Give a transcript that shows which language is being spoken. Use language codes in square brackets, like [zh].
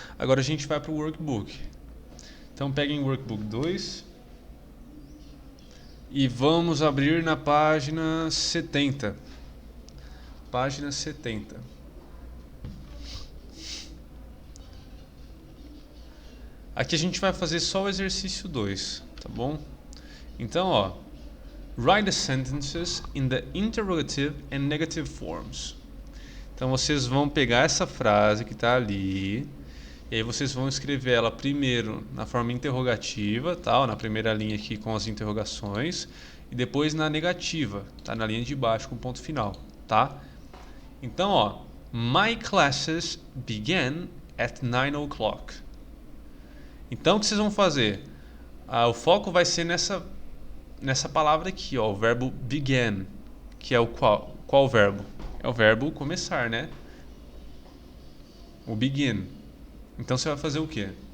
[pt] Agora a gente vai para o workbook. Então peguem o workbook 2 e vamos abrir na página 70. Página 70. Aqui a gente vai fazer só o exercício 2, tá bom? Então, ó, [en] write the sentences in the interrogative and negative forms. [pt] Então vocês vão pegar essa frase que está ali e aí vocês vão escrever ela primeiro na forma interrogativa, tá? Na primeira linha aqui com as interrogações e depois na negativa, tá? Na linha de baixo com ponto final, tá? Então, ó, [en] my classes began at 9 o'clock. [pt] Então o que vocês vão fazer? O foco vai ser nessa palavra aqui, ó, o verbo began, que é o qual verbo? É o verbo começar, né? O begin. Então você vai fazer o quê?